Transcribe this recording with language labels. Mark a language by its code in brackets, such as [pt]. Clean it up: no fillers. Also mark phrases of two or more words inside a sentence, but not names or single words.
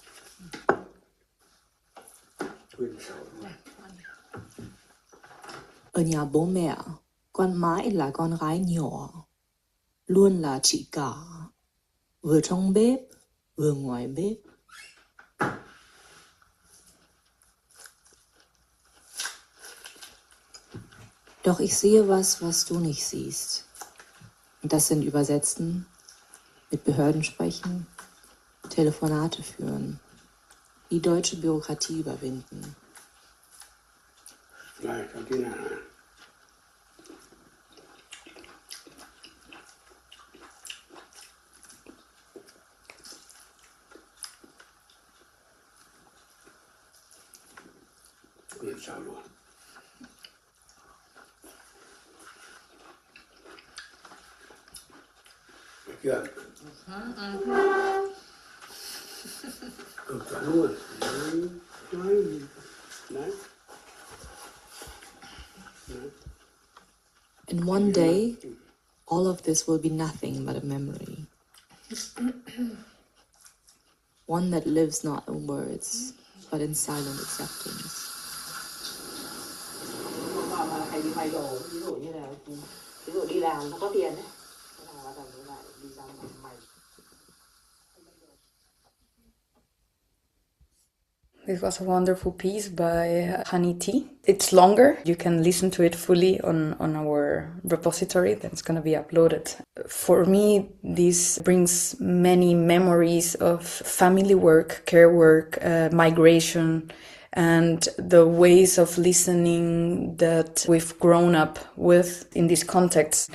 [vi] A ở nhà bố mẹ, con mãi là con gái nhỏ, luôn là chị cả, vừa trong bếp, vừa ngoài bếp. [de] Doch ich sehe was du nicht siehst. Und das sind Übersetzen, mit Behörden sprechen, Telefonate führen, die deutsche Bürokratie überwinden. [vi] Này, cho tí nào. Biết sao luôn. Được chưa? Cực cả luôn. Đấy. [en] And one day, all of this will be nothing but a memory. One that lives not in words, but in silent acceptance. [vi] Hay đi may đồ, ví dụ đi làm nó có tiền đấy. Bắt đầu lại đi ra may. [en] This was a wonderful piece by Honey T. It's longer. You can listen to it fully on our repository that's going to be uploaded. For me, this brings many memories of family work, care work, migration, and the ways of listening that we've grown up with in this context.